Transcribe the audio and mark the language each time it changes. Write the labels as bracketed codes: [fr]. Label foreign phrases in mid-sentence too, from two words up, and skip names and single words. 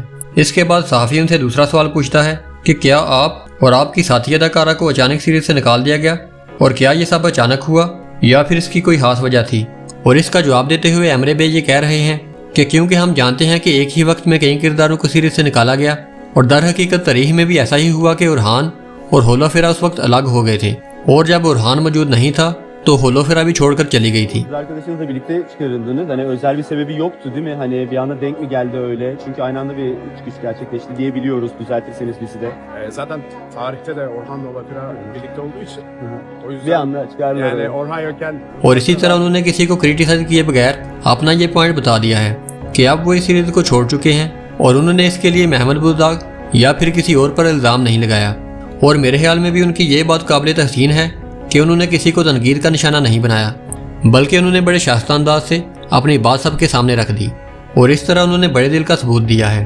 [ur] اس کے بعد صحافی ان سے دوسرا سوال پوچھتا ہے کہ کیا آپ اور آپ کی ساتھی اداکارہ کو اچانک سیریز سے نکال دیا گیا، اور کیا یہ سب اچانک ہوا یا پھر اس کی کوئی خاص وجہ تھی. اور اس کا جواب دیتے ہوئے ایمرے بے یہ کہہ رہے ہیں کہ کیونکہ ہم جانتے ہیں کہ ایک ہی وقت میں کئی کرداروں کو سیریز سے نکالا گیا، اور در حقیقت تاریخ میں بھی ایسا ہی ہوا کہ اورہان اور ہولوفیرا اس وقت الگ ہو گئے تھے، اور جب اورہان موجود نہیں تھا تو ہولوفیرا بھی چھوڑ کر چلی گئی تھی. [tr] Kız arkadaşınızla birlikte çıkarıldınız. Hani özel bir sebebi yoktu değil mi? Hani bir anda denk mi geldi öyle? Çünkü aynı anda bir çıkış gerçekleşti diye biliyoruz. Düzeltirseniz bizi de. Zaten tarihte de Orhan'la Olafira birlikte olduğu için. O Bir yüzden anda çıkardılar. yani Orhan yokken [ur] اور اسی طرح انہوں نے کسی کو کریٹیسائز کیے بغیر اپنا یہ پوائنٹ بتا دیا ہے کہ اب وہ اس سیریز کو چھوڑ چکے ہیں، اور انہوں نے اس کے لیے محمد بزداغ یا پھر کسی اور پر الزام نہیں لگایا. اور میرے خیال میں بھی ان کی یہ بات قابل تحسین ہے کہ انہوں نے کسی کو تنقید کا نشانہ نہیں بنایا، بلکہ انہوں نے بڑے شائستہ انداز سے اپنی بات سب کے سامنے رکھ دی، اور اس طرح انہوں نے بڑے دل کا ثبوت دیا ہے.